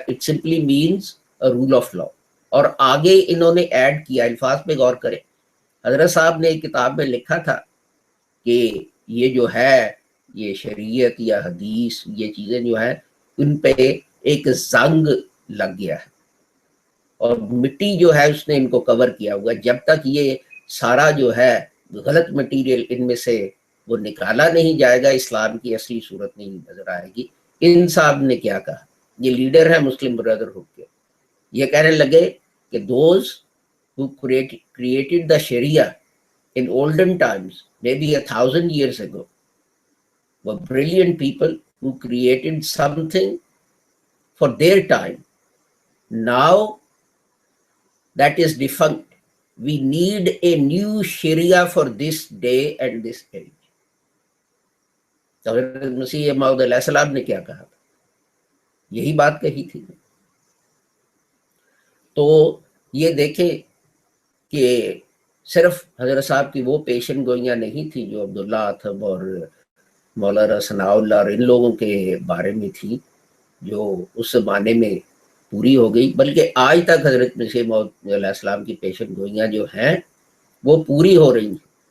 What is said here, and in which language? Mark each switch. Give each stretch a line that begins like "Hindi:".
English: It simply means rule of law.
Urdu: اور آگے انہوں نے ایڈ کیا، الفاظ پہ غور کریں، حضرت صاحب نے ایک کتاب میں لکھا تھا کہ یہ جو ہے یہ شریعت یا حدیث، یہ چیزیں جو ہیں ان پہ ایک زنگ لگ گیا ہے اور مٹی جو ہے اس نے ان کو کور کیا ہوا. جب تک یہ سارا جو ہے غلط مٹیریل ان میں سے وہ نکالا نہیں جائے گا اسلام کی اصلی صورت نہیں نظر آئے گی. ان صاحب نے کیا کہا, یہ لیڈر ہے مسلم بردرہڈ کے, یہ کہنے لگے کہ
English: Those who created the Sharia in olden times, maybe 1,000 years ago, were brilliant people who created something for their time. Now that is defunct. We need a new Sharia for this day and this age.
Urdu: تو حضرت مسیح موعود علیہ السلام نے کیا کہا تھا, یہی بات کہی تھی. تو یہ دیکھیں کہ صرف حضرت صاحب کی وہ پیشن گوئیاں نہیں تھی جو عبداللہ اتھم اور مولانا ثناء اللہ اور ان لوگوں کے بارے میں تھی جو اس زمانے میں پوری ہو گئی, بلکہ آج تک حضرت مسیح موعود علیہ السلام کی پیشن گوئیاں جو ہیں وہ پوری ہو رہی ہیں.